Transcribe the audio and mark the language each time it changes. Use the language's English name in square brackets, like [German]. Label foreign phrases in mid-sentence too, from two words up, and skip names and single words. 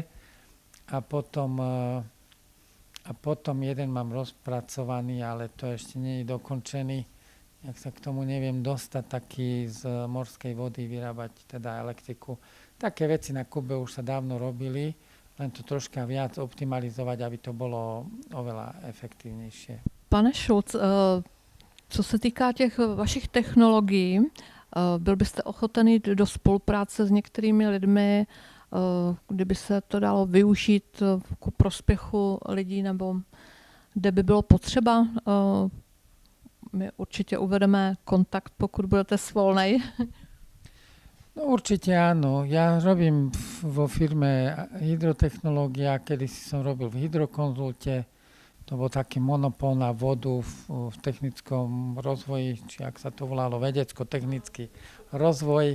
[Slovak] A potom jeden mám rozpracovaný, ale to ešte nie je dokončený. Jak sa k tomu neviem dostať, taký z morskej vody vyrábať teda elektriku. Také veci na Kube už sa dávno robili, len to troška viac optimalizovať, aby to bolo oveľa efektívnejšie. [Czech] Pane Šulc, co se týká těch vašich technologií, byl byste ochoten jít do spolupráce s některými lidmi, kdyby se to dalo využít ku prospěchu lidí, nebo kde by bylo potřeba? My určite uvedeme kontakt, pokud budete svolnej. [Slovak] No určite áno. Ja robím vo firme Hydrotechnológia, kedysi som robil v Hydrokonzulte. To bol taký monopol na vodu v technickom rozvoji, či ak sa to volalo, vedecko-technický rozvoj.